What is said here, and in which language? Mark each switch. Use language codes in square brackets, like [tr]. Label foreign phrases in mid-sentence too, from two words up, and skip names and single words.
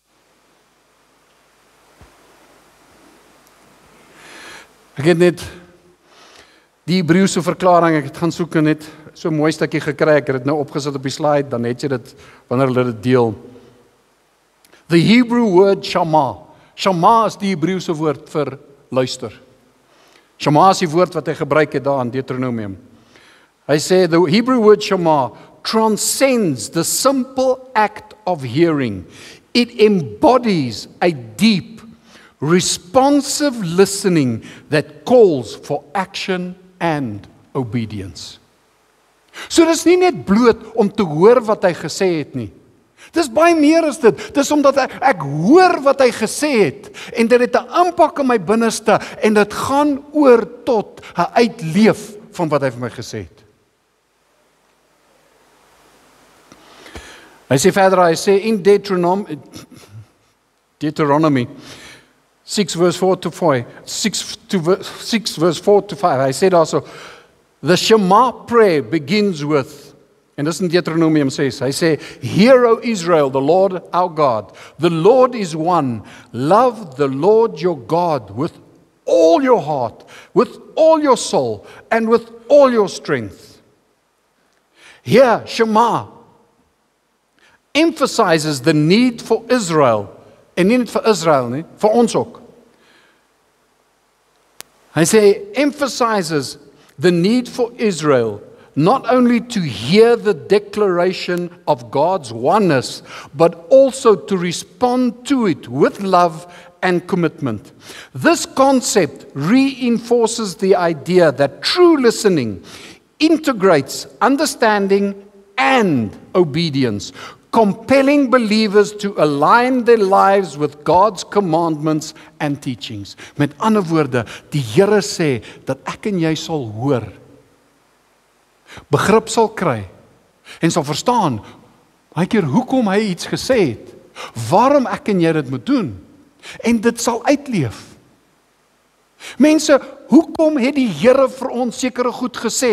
[af] Ek het net die Hebreëse verklaring, ek het gaan soek en net so 'n mooi stukkie gekry, ek het dit nou opgesit op die slide, dan het jy dit, wanneer hulle dit deel. [en] The Hebrew word shama. [af] Shama is die Hebreëse woord vir luister. Shama is die woord wat hy gebruik het daar in Deuteronomium. Hy sê, the Hebrew word shama transcends the simple act of hearing. It embodies a deep, responsive listening that calls for action and obedience. So dis nie net bloot om te hoor wat hy gesê het nie. Dis baie meer as dit. Dis omdat ek hoor wat hy gesê het en dit het 'n impak in my binneste en dit gaan oor tot 'n uitleef van wat hy vir my gesê het. Hy sê verder, hy sê in Deuteronomy 6 verse 4 to 5, 6 verse 4 to 5, hy sê daarso, [en] The Shema prayer begins with, [af] en dis in Deuteronomium 6, hy sê, [en] Hear, O Israel, the Lord our God, the Lord is one. Love the Lord your God with all your heart, with all your soul, and with all your strength. Here, Shema emphasizes the need for Israel, [af] en nie net vir Israel nie, vir ons ook. Hy sê, [en] emphasizes the need for Israel not only to hear the declaration of God's oneness, but also to respond to it with love and commitment. This concept reinforces the idea that true listening integrates understanding and obedience, compelling believers to align their lives with God's commandments and teachings. [af] Met ander woorde, die Here sê dat ek en jy sal hoor, begrip sal kry en sal verstaan baie keer hoekom hy iets gesê het, waarom ek en jy dit moet doen, en dit sal uitleef. Mense, hoekom het die Here vir ons sekere goed gesê?